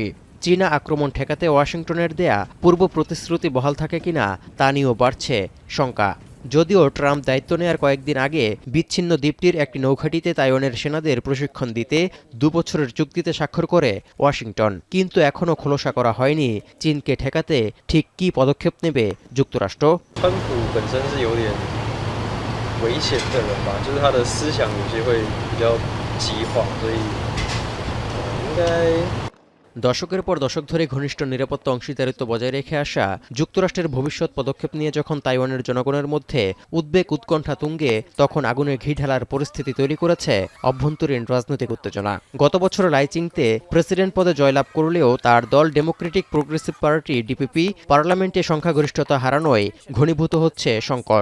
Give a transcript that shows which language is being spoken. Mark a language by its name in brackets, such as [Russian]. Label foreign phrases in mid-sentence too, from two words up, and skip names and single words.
[Bangla] চীনা আক্রমণ ঠেকাতে ওয়াশিংটনের দেয়া পূর্ব প্রতিশ্রুতি বহাল থাকে কিনা তা নিয়েও বাড়ছে শঙ্কা। যদিও ট্রাম্প দায়িত্ব নেয়ার কয়েকদিন আগে বিচ্ছিন্ন দ্বীপটির একটি নৌঘাঁটিতে তাইওয়ানের সেনাদের প্রশিক্ষণ দিতে ২ বছরের চুক্তিতে স্বাক্ষর করে ওয়াশিংটন, কিন্তু এখনও খোলসা করা হয়নি চীনকে ঠেকাতে ঠিক কী পদক্ষেপ নেবে যুক্তরাষ্ট্র। [Chinese] 危险的人吧，就是他的思想有些会比较激化，所以应该 [Bangla] দশকের পর দশক ধরে ঘনিষ্ঠ নিরাপত্তা অংশীদারিত্ব বজায় রেখে আসা যুক্তরাষ্ট্রের ভবিষ্যৎ পদক্ষেপ নিয়ে যখন তাইওয়ানের জনগণের মধ্যে উদ্বেগ উৎকণ্ঠা তুঙ্গে, তখন আগুনে ঘি ঢালার পরিস্থিতি তৈরি করেছে অভ্যন্তরীণ রাজনৈতিক উত্তেজনা। গত বছর লাইচিংতে প্রেসিডেন্ট পদে জয়লাভ করলেও তার দল ডেমোক্রেটিক প্রোগ্রেসিভ পার্টি ডিপিপি পার্লামেন্টে সংখ্যাগরিষ্ঠতা হারানোয় ঘনীভূত হচ্ছে সংকট।